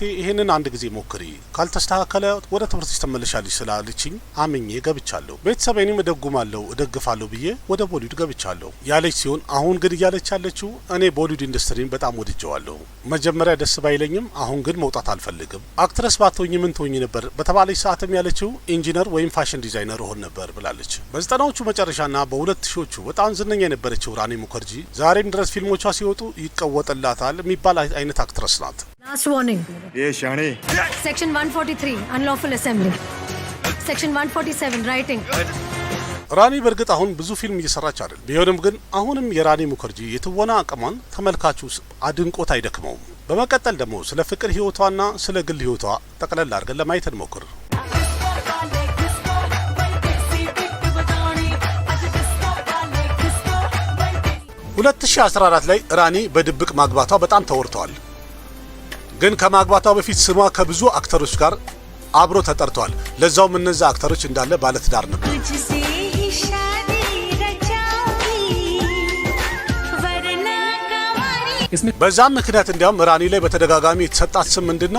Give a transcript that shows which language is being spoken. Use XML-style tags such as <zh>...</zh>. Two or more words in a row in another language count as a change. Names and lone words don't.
<am>ይህንን አንድ ጊዜ ሞክሪ፣ ካልተስተካከለ ወደ ትምህርትሽ ተመለሻለች ስላለችኝ አምኜ ገብቻለሁ። ቤተሰቤንም እደጉማለሁ እደግፋለሁ ብዬ ወደ ቦሊውድ ገብቻለሁ ያለች ሲሆን አሁን ግን እያለች ያለችው እኔ ቦሊውድ ኢንዱስትሪን በጣም ወድጀዋለሁ። መጀመሪያ ደስ ባይለኝም አሁን ግን መውጣት አልፈልግም። አክትረስ ባትሆኝ ምን ትሆኝ ነበር በተባለች ሰዓትም ያለችው ኢንጂነር ወይም</am> <en>fashion designer</en> <am>ሆን ነበር ብላለች። በ90ዎቹ መጨረሻና በ2000ዎቹ በጣም ዝነኛ የነበረችው ራኒ ሙከርጂ ዛሬም ድረስ ፊልሞቿ ሲወጡ ይቀወጥላታል የሚባል አይነት አክትረስ ናት።</am> <en>Last warning.</en> <hi>ये शाणे</hi> <en>Section 143 unlawful assembly. Section 147 writing.</en> <am>ራኒ በእርግጥ አሁን ብዙ ፊልም እየሰራች አይደል። ቢሆንም ግን አሁንም የራኒ ሙከርጂ የትወና አቅሟን ተመልካቹ አድንቆት አይደክመውም። በመቀጠል ደግሞ ስለ ፍቅር ህይወቷና ስለ ግል ህይወቷ ጠቅለል አድርገን ለማየት እንሞክር። 2014 ላይ ራኒ በድብቅ ማግባቷ በጣም ተወርቷል። ግን ከማግባቷ በፊት ስሟ ከብዙ አክተሮች ጋር አብሮ ተጠርቷል። ለዛውም እነዛ አክተሮች እንዳለ ባለትዳር ነበር። በዛም ምክንያት እንዲያውም ራኒ ላይ በተደጋጋሚ የተሰጣት ስም ምንድነው?</am>